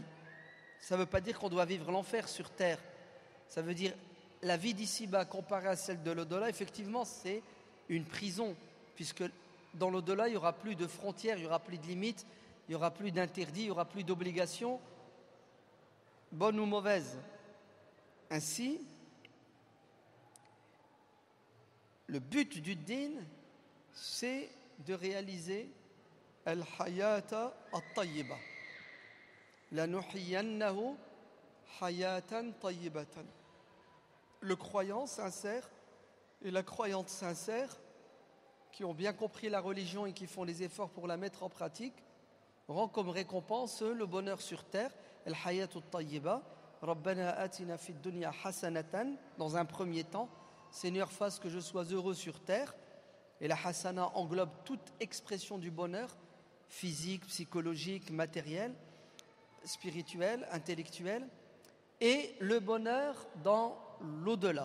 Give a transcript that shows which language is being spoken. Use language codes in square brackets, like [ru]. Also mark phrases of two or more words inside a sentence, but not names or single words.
[fr] Ça ne veut pas dire qu'on doit vivre l'enfer sur terre. Ça veut dire la vie d'ici-bas comparée à celle de l'au-delà, effectivement, c'est une prison, puisque dans l'au-delà, il n'y aura plus de frontières, il n'y aura plus de limites, il n'y aura plus d'interdits, il n'y aura plus d'obligations, bonnes ou mauvaises. Ainsi, le but du din, c'est de réaliser [ar] الحياة الطيبة. لنحيينه حياة طيبة. [fr] Le croyant sincère et la croyante sincère, qui ont bien compris la religion et qui font les efforts pour la mettre en pratique, auront comme récompense le bonheur sur terre, [ar] الحياة الطيبة. ربنا آتنا في الدنيا حسنة, [fr] dans un premier temps, Seigneur, fasse que je sois heureux sur terre. Et la hasana englobe toute expression du bonheur, physique, psychologique, matériel, spirituel, intellectuel, et le bonheur dans l'au-delà.